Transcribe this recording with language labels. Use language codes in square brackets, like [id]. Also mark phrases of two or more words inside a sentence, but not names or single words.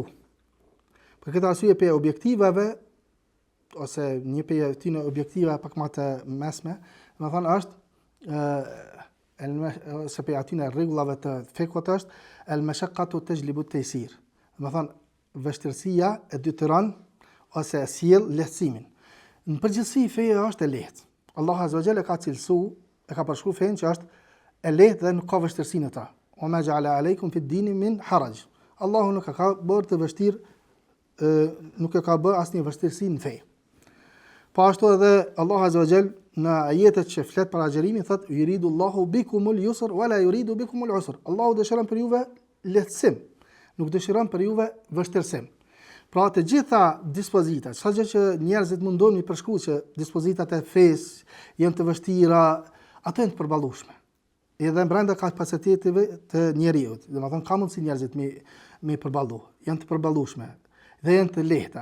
[sq] Për këtë arsye pe objektivave ose një prej këtyre objektivave pak më të mesme, domethënë është ose pe atyre rregullave të fikut është [ar] المشقة تجلب التيسير. [sq] Domethënë vështirësia e detyron ose e sjell lehtësimin. Në përgjithësi feja është e lehtë. Allahu [ar] عز وجل [sq] ka cilësuar, e ka përshkruar fen që është e lehtë dhe nuk ka vështirësi në ta. [ar] وما جعل عليكم في الدين من حرج. [sq] Allahu nuk ka bërë të vështirë, nuk e ka bërë asnjë vështirësi në fe. Po ashtu edhe Allahu [ar] عز وجل [sq] në ajetet që flet për agjërimin thotë [ar] يريد الله بكم اليسر ولا يريد بكم العسر. [sq] Allahu dëshiron për juve lehtësim, nuk dëshiron për juve vështirësim. Pra të gjitha dispozitat, çfarë që njerëzit mundon mi përshkruaj që dispozitat e fesë janë të vështira, ato janë të përballueshme. Edhe brenda kapaciteteve të njeriu, domethënë ka mundsi njerëzit me përballu, janë të përballueshme dhe janë të lehta.